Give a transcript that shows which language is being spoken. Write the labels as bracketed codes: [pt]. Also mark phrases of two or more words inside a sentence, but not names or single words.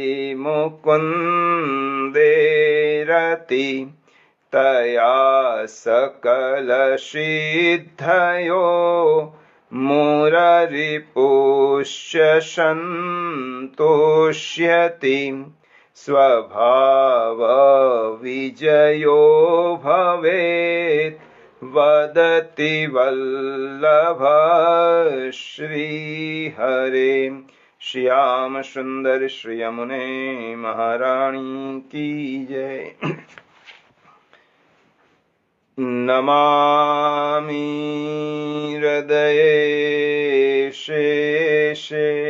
[sa] मुकुन्दे रति तया सकलसिद्धयो मुररिपुश्च सन्तोष्यति स्वभावविजयो भवेत् वदति वल्लभ श्रीहरे। [hi] श्याम सुंदर श्री यमुने महारानी की जय। [sa] नमामि हृदये शेषे